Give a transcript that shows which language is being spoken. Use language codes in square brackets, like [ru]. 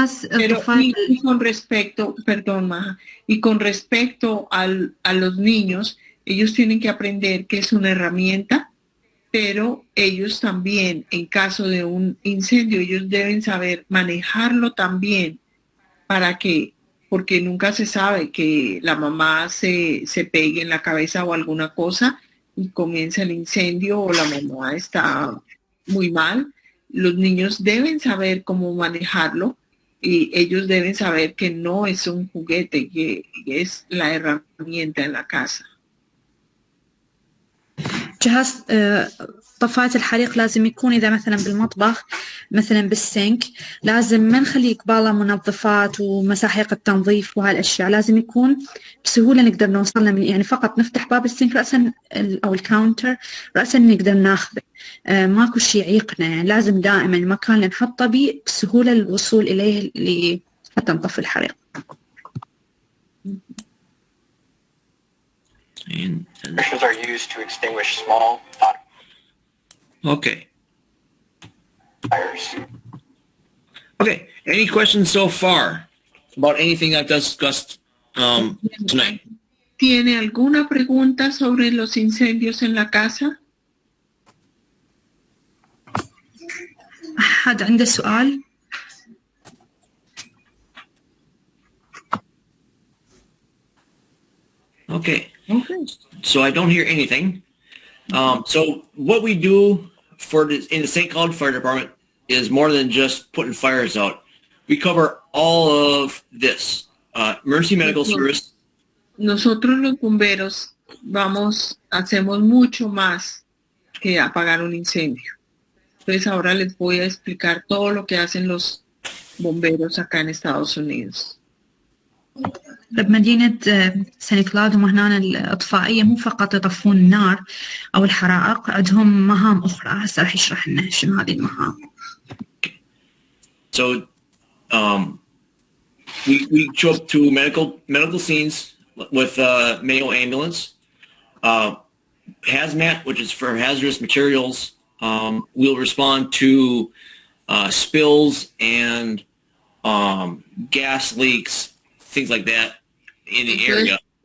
[es] Pero y con respecto, perdón, Maja, y con respecto a los niños, ellos tienen que aprender que es una herramienta, pero ellos también, en caso de un incendio, ellos deben saber manejarlo también porque nunca se sabe que la mamá se pegue en la cabeza o alguna cosa y comienza el incendio o la mamá está muy mal. Los niños deben saber cómo manejarlo y ellos deben saber que no es un juguete, que es la herramienta en la casa. [ar] جهاز طفاية الحريق لازم يكون إذا مثلا بالمطبخ مثلا بالسنك لازم ما نخلي قباله منظفات ومساحيق التنظيف وهالأشياء لازم يكون بسهولة نقدر نوصل له يعني فقط نفتح باب السنك رأسا أو الكاونتر رأسا نقدر ناخذه ماكو شيء يعيقنا يعني لازم دائما المكان اللي نحطه بيه بسهولة الوصول إليه حتى نطفي الحريق. [en] Extinguishers are used to extinguish small Okay. fires. Okay. Any questions so far about anything I've discussed tonight? [es] ¿Tiene alguna pregunta sobre los incendios en la casa? [ar] أحد عنده سؤال؟ [en] Okay. So I don't hear anything. So what we do in the St. Cloud Fire Department is more than just putting fires out. We cover all of this. Emergency medical service. [es] Nosotros los bomberos hacemos mucho más que apagar un incendio. Entonces ahora les voy a explicar todo lo que hacen los bomberos acá en Estados Unidos. [ar] بمدينة سان كلاود هم هنا الإطفائية مو فقط يطفون النار أو الحرائق عندهم مهام أخرى هسه راح يشرح لنا شنو هذه المهام. [en] So we show up to medical scenes with Mayo ambulance, hazmat, which is for hazardous materials. We'll respond to spills and gas leaks, things like that in the area.